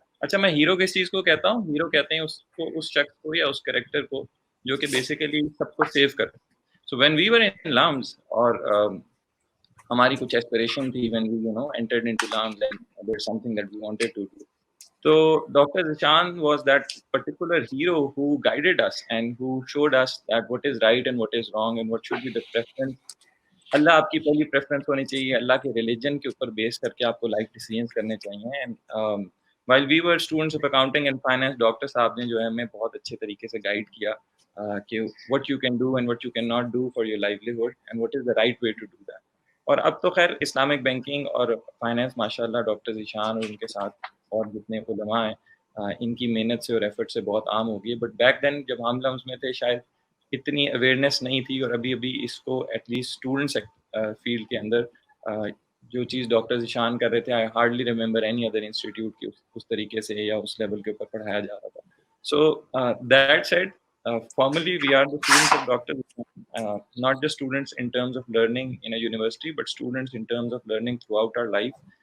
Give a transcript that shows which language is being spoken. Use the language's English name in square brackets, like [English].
[Urdu] اچھا, میں ہیرو کس چیز کو کہتا ہوں؟ ہیرو کہتے ہیں اس کو, اس شخص کو یا اس کریکٹر کو جو کہ بیسیکلی سب کو سیو کرے. [English] so when we were in LUMS, [Urdu] اور ہماری کچھ ایسپریشن تھی [English] When we entered into LUMS and there's something that we wanted to do. So Dr. Zishan was that particular hero who guided us and who showed us that what is right and what is wrong and what should be the preference. [Urdu] اللہ آپ کی پہلی preference ہونی چاہیے, اللہ کے religion کے اوپر بیس کر کے آپ کو لائف ڈیسیژنس کرنے چاہیے. And [English] while we were students of accounting and finance, [Urdu] doctor صاحب نے جو ہے ہمیں بہت اچھے طریقے سے گائیڈ کیا [English] کہ what you can do and what you cannot do for your livelihood and what is the right way to do that. [Urdu] اور اب تو خیر اسلامک بینکنگ اور فائنینس ماشاء اللہ ڈاکٹر ذیشان اور ان کے ساتھ اور جتنے علماء ہیں ان کی محنت سے اور ایفرٹ سے بہت عام ہو گئی ہے. [English] but back then [Urdu] جب ہم لمس میں تھے شاید اتنی اویئرنیس نہیں تھی, اور ابھی اس کو ایٹ لیسٹ اسٹوڈنٹس فیلڈ کے اندر جو چیز ڈاکٹر ذیشان کر رہے تھے, [English] I hardly remember any other institute [Urdu] کی اس طریقے سے یا اس لیول کے اوپر پڑھایا جا رہا تھا. [English] So that said formally we are the students of Dr. Not just students in terms of learning in a university, but students in terms of learning throughout our life.